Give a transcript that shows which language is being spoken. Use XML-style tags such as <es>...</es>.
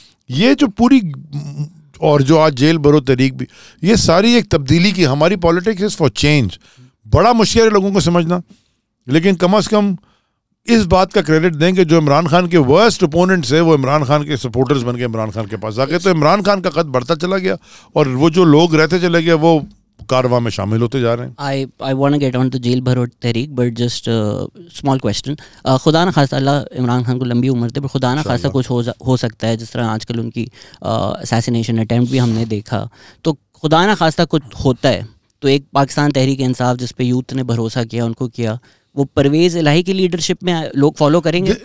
<ur>یہ جو پوری اور جو آج جیل بھرو تحریک بھی, یہ ساری ایک تبدیلی کی ہماری</ur> <en>Politics is for change.</en> <ur>بڑا مشکل ہے لوگوں کو سمجھنا, لیکن کم از کم اس بات کا کریڈٹ دیں کہ جو عمران خان کے ورسٹ اپوننٹس ہیں وہ عمران خان کے سپورٹرز بن کے عمران خان کے پاس آ گئے, تو عمران خان کا قد بڑھتا چلا گیا اور وہ جو لوگ رہتے چلے گئے وہ کارواں میں شامل ہوتے جا رہے ہیں.</ur> <en>I want to get on to jail بھرو تحریک, but just small question.</en> <ur>خدا نہ خواستہ, اللہ عمران خان کو لمبی عمر دے, پر خدا نہ خواستہ کچھ ہو سکتا ہے, جس طرح آج کل ان کی اسیسینیشن اٹیمپٹ بھی ہم نے دیکھا, تو خدا نہ خواستہ کچھ ہوتا ہے تو ایک پاکستان تحریک انصاف جس پہ یوتھ نے بھروسہ کیا, ان کو کیا, وہ پرویز الہی کی لیڈرشپ میں لوگ فالو کریں گے؟</ur>